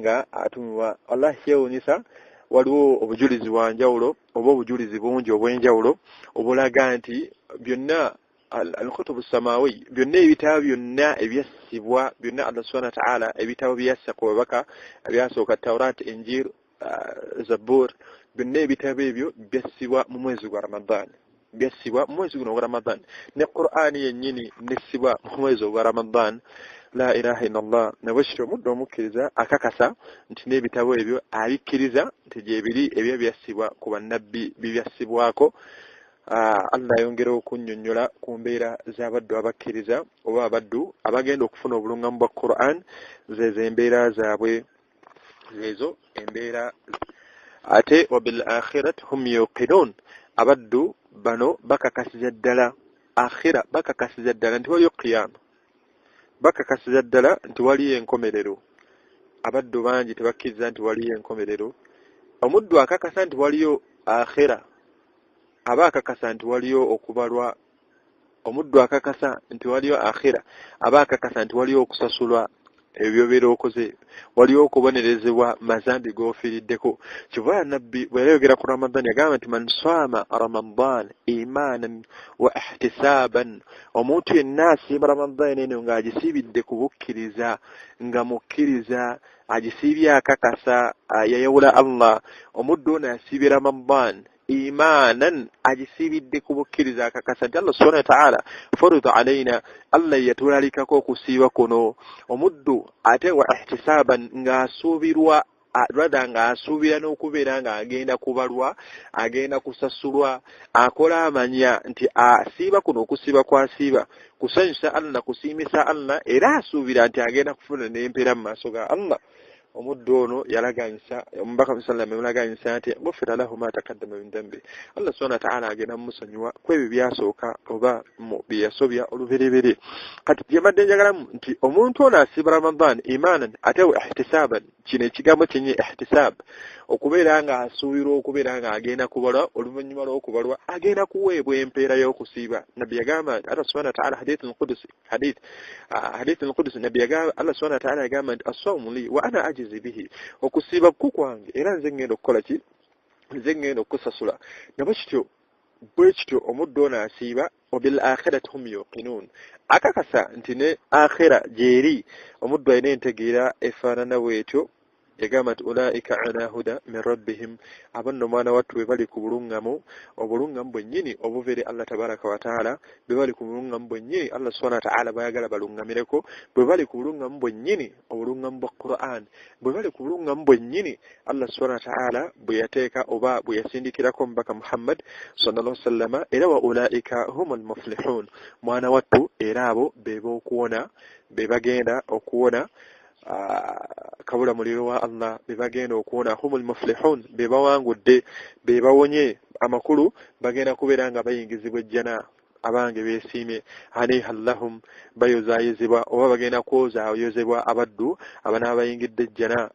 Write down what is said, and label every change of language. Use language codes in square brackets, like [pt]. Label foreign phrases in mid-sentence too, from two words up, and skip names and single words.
[lg] nga atumibwa Allah yewunyisa waliwo obujulizi bwa njawulo oba obujulizi bungi obw'enjawulo obulaga nti byonna [ar] الكتب السماوية [lg] byonna ebitabo byonna ebyassibwa byonna [ar] الله سبحانه وتعالى [lg] ebitabo byassa ku babaka ebyasooka Tawrat Injil Zabur byonna ebitabo ebyo byassibwa mu mwezi gwa Ramadan byasibwa mu mwezi guno ogwa Ramadan ne Qur'ani yennyini nesibwa mu mwezi ogwa Ramadan. [ar] لا إله إلا الله. [lg] Nabashiro muddo mukkiriza akakasa nti n'ebitabo ebyo abikkiriza nti gye biri ebyo byasibwa ku bannabbi bibyasibwako. Allah yongera okunnyonnyola ku mbeera z'abaddu abakkiriza oba abaddu abagenda okufuna obulungamu bwa Qur'an zezo embeera zaabwe zezo embeera. [ar] Ate وبالآخرة هم يوقنون, [lg] abaddu bano bakakasiza ddala akhira, bakakasiza ddala nti waliyo qiyama, bakakasiza ddala nti waliyo enkomerero. Abaddu bangi tebakkiriza nti waliyo enkomerero. Omuddu akakasa nti waliyo akhira aba akakasa nti waliyo okubalwa. Omuddu akakasa nti waliyo akhira aba akakasa nti waliyo okusasulwa ebyo by'okoze, waliyo okubonerezebwa mazambi g'ofiiriddeko. Kiva nabbi bwe yayogera ku Ramadan yagamba nti [ar] من صام رمضان إيمانا واحتسابا, [lg] omuntu yenna asiima Ramadan eno ng'agisiibidde ku bukkiriza, nga mukkiriza agisiibye akakasa yayawula Allah. Omuddu ono asiibye [ar] رمضان إيمانا [lg] ajisibidde ku bukkiriza akakasa nti [ar] الله سبحانه وتعالى فريضة علينا, [lg] Allah yatulalikako okusiiba kuno. Omuddu ate wa ihtisaban ng'asuubirwa rada ng'asuubira n'okubeera ng'agenda kubalwa, agenda kusasulwa, akola amanya nti asiiba kuno okusiiba kwasiiba kusanyusa Allah, kusiimisa Allah, era asuubira nti agenda kufuna n'empeera mu maaso ga Allah. Omuddu ono yalaganyisa omubaka musallam yalaganyisa nti [ar] غفر له ما تقدم من ذنب, الله سبحانه وتعالى [lg] agenda musonyiwa kwebyo byasooka oba mu byasobya oluberebere. Kati gyemadde njagalamu nti omuntu ono asiba [ar] رمضان إيمانا [lg] ate ihtisaban, kino ekigambo kyenye ihtisab, okubeera nga asuubirwa okubeera nga agenda kubalwa, oluvannyuma lw'okubalwa agenda kuweebwa empeera y'okusiiba. Nabbi yagamba nti [ar] الله سبحانه وتعالى حديث القدسي [lg] nabbi yagamba [ar] الله سبحانه وتعالى [lg] yagamba nti [ar] الصوم لي وأنا أجزي به, [lg] okusiiba kukwange era nze ngenda okukola ki, nze ngenda okusasula. Nabo kityo bwe kityo omuddu ono asiiba. [ar] وبالآخرة هم يوقنون, [lg] akakasa nti ne akhira gyeri omuddu alina entegeera efaanana bwetyo. Yagamba nti [ar] أولئك على هدى من ربهم, [lg] abanno mwana wattu bwe bali ku bulungamu, obulungamu bwennyini obuva eri [ar] الله تبارك وتعالى, [lg] bwe bali ku bulungamu bwennyini [ar] الله سبحانه وتعالى [lg] bayagala balungamireko, bwe bali ku bulungamu bwennyini obulungamu bwa Qur'an, bwe bali ku bulungamu bwennyini [ar] الله سبحانه وتعالى [lg] bwe yateeka oba bwe yasindikirako omubaka Muhammad [ar] صلى الله عليه وسلم. Era وأولئك هم المفلحون, [lg] mwana wattu era abo be b'okuwona, be bagenda okuwona kabula muliro wa Allah, be bagenda okuwona. [ar] هم المفلحون, [lg] be bawangudde, be bawonye amakulu, bagenda kubeera nga bayingizibwa ejjana. Abange beesiimye [ar] هنيئا لهم, [lg] bayozaayizibwa oba bagenda kwozaayozebwa abaddu abanaabayingidde ejjana.